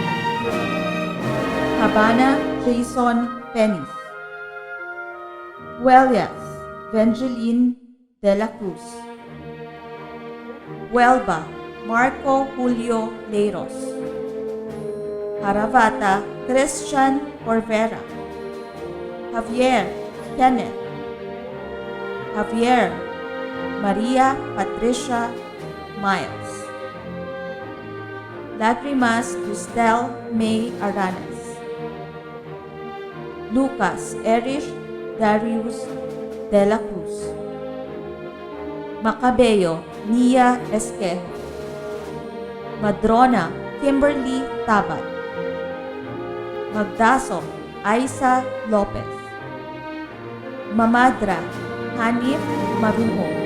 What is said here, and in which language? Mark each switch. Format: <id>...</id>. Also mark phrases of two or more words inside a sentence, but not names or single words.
<tl>Habana Jason Penis. Huellas Evangeline de la Cruz. Huelva Marco Julio Leiros. Haravata Christian Corvera. Javier Kenneth. Javier Maria Patricia Miles. Lagrimas Cristel May Aranas. Lucas Erich Darius de la Cruz. Macabeo Nia Esquejo. Madrona Kimberly Tabat. Magdaso Aisa Lopez. Mamadra Hanif Maruho.</tl>